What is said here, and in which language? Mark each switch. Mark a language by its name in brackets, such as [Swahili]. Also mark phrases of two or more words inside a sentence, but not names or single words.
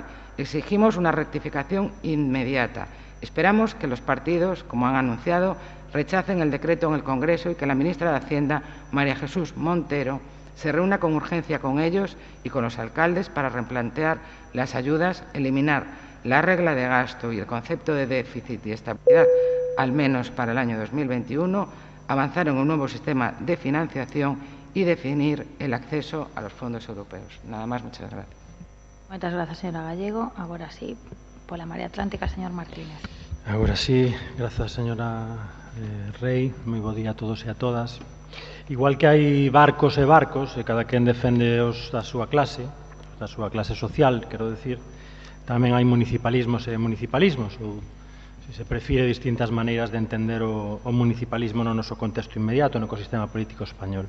[Spanish] Exigimos una rectificación inmediata. Esperamos que los partidos, como han anunciado, rechacen el decreto en el Congreso y que la ministra de Hacienda, María Jesús Montero, se reúna con urgencia con ellos y con los alcaldes para replantear las ayudas, eliminar la regla de gasto y el concepto de déficit y estabilidad, al menos para el año 2021, avanzar en un nuevo sistema de financiación y definir el acceso a los fondos europeos. Nada más, muchas gracias. Muchas gracias, señora Gallego. Ahora sí, por la Marea Atlántica, señor Martínez. [Galician] Agora sí, grazas, señora Rei. Moi bo día a todos e a todas. Igual que hai barcos e barcos, e cada quen defende os da súa clase social, quero decir, tamén hai municipalismos e municipalismos, ou, se se prefire, distintas maneiras de entender o municipalismo no noso contexto inmediato, no ecosistema político español.